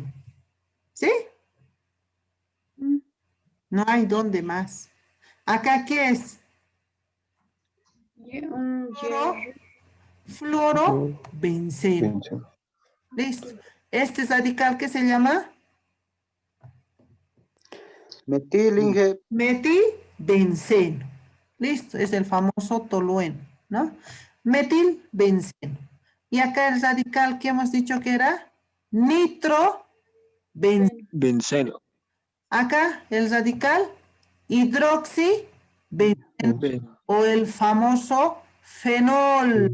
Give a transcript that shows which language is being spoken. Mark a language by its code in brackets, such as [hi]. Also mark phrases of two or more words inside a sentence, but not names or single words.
[es] ¿Sí? No hay dónde más. ¿Acá qué es? Un Fluoro, benceno. Listo. Este radical, ¿qué se llama? Metil, Inge. Metilbenceno. Listo, es el famoso tolueno, ¿no? Metilbenceno. Y acá el radical que hemos dicho que era nitrobenceno. Benceno. Acá el radical hidroxibenceno o el famoso fenol.